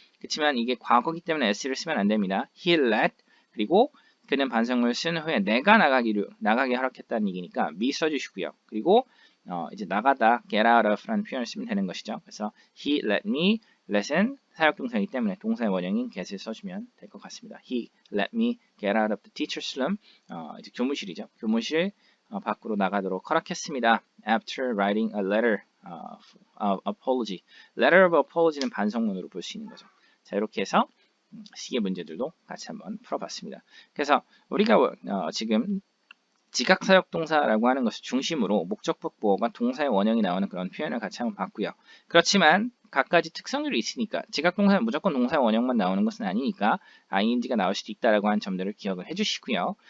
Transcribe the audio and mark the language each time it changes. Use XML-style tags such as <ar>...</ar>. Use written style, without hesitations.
<ko>그렇지만 이게 과거기 때문에 s를 쓰면 안 됩니다. He let 그리고 그는 반성문을 쓴 후에 내가 나가게 허락했다는 얘기니까 me 써주시고요. 그리고 이제 나가다 get out of라는 표현을 쓰면 되는 것이죠. 그래서 he let me let은 사역동사이기 때문에 동사의 원형인 get을 써주면 될 것 같습니다.</ko> <en>He let me get out of the teacher's room.</en> <ko>이제 교무실이죠. 교무실 밖으로 나가도록 허락했습니다.</ko> <en>After writing a letter of apology.</en> <ko>Letter of apology는 반성문으로 볼 수 있는 거죠. 자, 이렇게 해서 시계 문제들도 같이 한번 풀어봤습니다. 그래서 우리가 지금 지각사역동사라고 하는 것을 중심으로 목적격 보어가 동사의 원형이 나오는 그런 표현을 같이 한번 봤고요. 그렇지만 각가지 특성들이 있으니까 지각동사는 무조건 동사의 원형만 나오는 것은 아니니까 ing가 나올 수도 있다라고 하는 점들을 기억을 해주시고요.</ko>